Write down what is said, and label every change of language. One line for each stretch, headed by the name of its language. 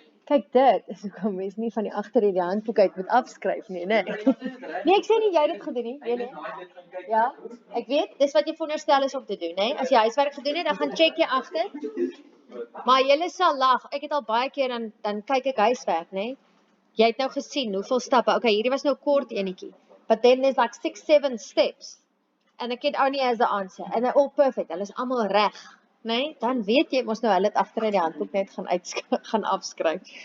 Afrikaans: Kyk dit, is ook 'n mens nie van die agter die handboek uit moet afskryf nie, nee. Nee, ek sê nie jy het dit gedoen nie, nee. Ja, ek weet, dis wat jy veronderstel is om te doen, hè. As jy huiswerk gedoen het, dan gaan check jy agter. Maar julle sal lag. Ek het al baie keer dan kyk ek huiswerk, né? Jy het nou gesien hoeveel stappe. Okay, hierdie was nou kort enetjie.
English: But then there's like 6, 7 steps. And a kid only has the answer. And they're all perfect.
Afrikaans: Hulle is almal reg, né? Dan weet jy mos nou hulle het agter in die handboek net gaan afskryf.